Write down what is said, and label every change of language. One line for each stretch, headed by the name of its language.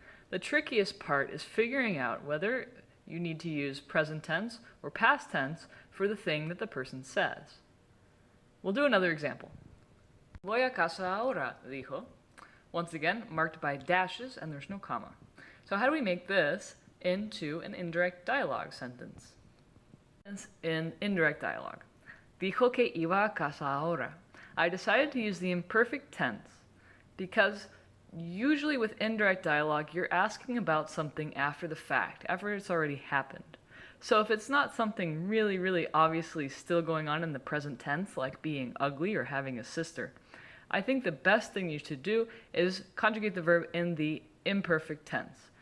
English: The trickiest part is figuring out whether you need to use present tense or past tense for the thing that the person says. We'll do another example.
Spanish: Voy a casa ahora, dijo.
English: Once again, marked by dashes and there's no comma. So how do we make this into an indirect dialogue sentence? In indirect dialogue.
Spanish: Dijo que iba a casa ahora.
English: I decided to use the imperfect tense because usually with indirect dialogue, you're asking about something after the fact, after it's already happened. So if it's not something really, really obviously still going on in the present tense, like being ugly or having a sister, I think the best thing you should do is conjugate the verb in the imperfect tense.